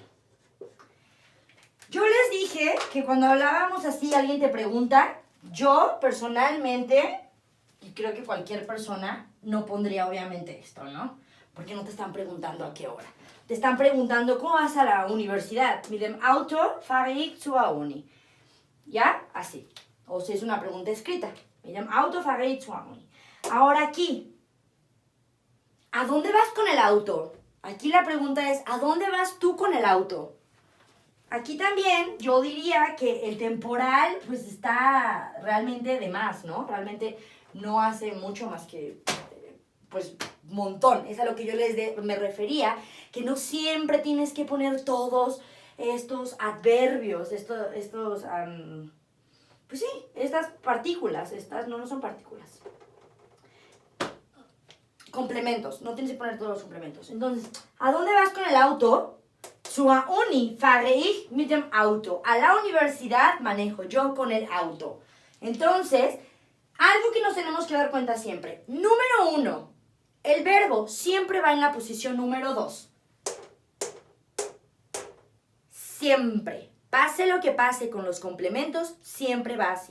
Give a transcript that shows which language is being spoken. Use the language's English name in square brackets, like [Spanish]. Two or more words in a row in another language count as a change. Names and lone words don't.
[Spanish] Yo les dije que cuando hablábamos así, alguien te pregunta, yo personalmente, y creo que cualquier persona, no pondría obviamente esto, ¿no? Porque no te están preguntando a qué hora. Te están preguntando, ¿cómo vas a la universidad? [German] Mit dem Auto fahre ich zur Uni. [Spanish] ¿Ya? Así. O si es una pregunta escrita. [German] Mit dem Auto fahre ich zur Uni. [Spanish] Ahora aquí. ¿A dónde vas con el auto? Aquí la pregunta es, ¿a dónde vas tú con el auto? Aquí también yo diría que el temporal pues está realmente de más, ¿no? Realmente no hace mucho más que, pues, montón. Es a lo que yo me refería, que no siempre tienes que poner todos estos adverbios, pues sí, estas partículas, estas no son partículas. Complementos, no tienes que poner todos los complementos. Entonces, ¿a dónde vas con el auto? [German] Zur Uni fahre ich mit dem Auto. [Spanish] A la universidad manejo yo con el auto. Entonces, algo que nos tenemos que dar cuenta siempre. Número 1, el verbo siempre va en la posición número 2. Siempre. Pase lo que pase con los complementos, siempre va así.